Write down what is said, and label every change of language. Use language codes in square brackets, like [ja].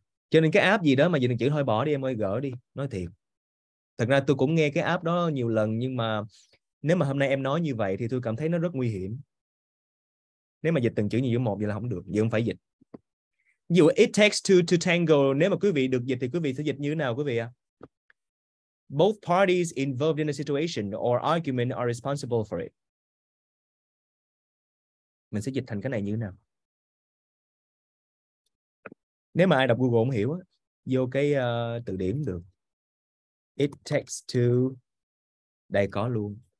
[vi] Cho nên cái app gì đó mà dịch từng chữ thôi bỏ đi em ơi, gỡ đi, nói thiệt. Thật ra tôi cũng nghe cái app đó nhiều lần, nhưng mà nếu mà hôm nay em nói như vậy thì tôi cảm thấy nó rất nguy hiểm. Nếu mà dịch từng chữ như chữ một vậy là không được, vậy không phải dịch. Ví dụ [en] it takes two to tango, [vi] nếu mà quý vị được dịch thì quý vị sẽ dịch như thế nào quý vị ạ? [en] Both parties involved in a situation or argument are responsible for it. [vi] Mình sẽ dịch thành cái này như thế nào? Nếu mà ai đọc Google không hiểu, vô cái từ điển được. [en] It takes two, [vi] đây có luôn.